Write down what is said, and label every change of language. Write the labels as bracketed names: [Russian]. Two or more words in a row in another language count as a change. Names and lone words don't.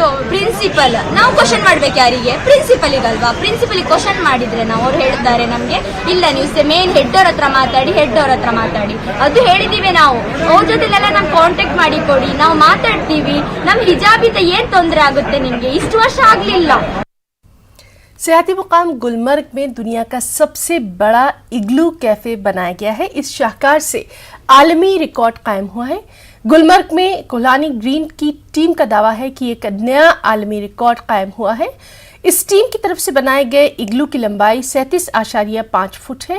[Kannada] ಪ್ರಿನ್ಸಿಪಲ್ ನಾವು ಕ್ವಶನ್ ಮಾಡ್ಬೇಕು ಯಾರಿಗೆ? ಪ್ರಿನ್ಸಿಪಲ್ಗಲ್ವಾ. ಪ್ರಿನ್ಸಿಪಲ್ ಕ್ವಶನ್ ಮಾಡಿದ್ರೆ ನಾವು ಅವ್ರು ಹೇಳ್ತಾರೆ ನಮ್ಗೆ ಇಲ್ಲ ನೀವು [English] main head [Kannada] ಅವ್ರ ಹತ್ರ ಮಾತಾಡಿ, ಹೆಡ್ ಅವ್ರ ಹತ್ರ ಮಾತಾಡಿ. ಅದು ಹೇಳಿದೀವಿ ನಾವು. ಅವ್ರ ಜೊತೆಲೆಲ್ಲ ನಮ್ ಕಾಂಟ್ಯಾಕ್ಟ್ ಮಾಡಿ ಕೊಡಿ, ನಾವು ಮಾತಾಡ್ತೀವಿ. ನಮ್ ಹಿಜಾಬಿಂದ ಏನ್ ತೊಂದರೆ ಆಗುತ್ತೆ ನಿಮ್ಗೆ? ಇಷ್ಟು ವರ್ಷ ಆಗ್ಲಿಲ್ಲ. [Urdu] سیاحتی مقام گلمرگ میں دنیا کا سب سے بڑا [English] igloo cafe [Urdu] بنایا گیا ہے. اس شاہکار سے عالمی ریکارڈ قائم ہوا ہے۔ گلمرگ میں کولانی گرین کی ٹیم کا دعویٰ ہے کہ ایک نیا عالمی ریکارڈ قائم ہوا ہے. اس ٹیم کی طرف سے بنائے گئے اگلو کی لمبائی 37.5 فٹ ہے.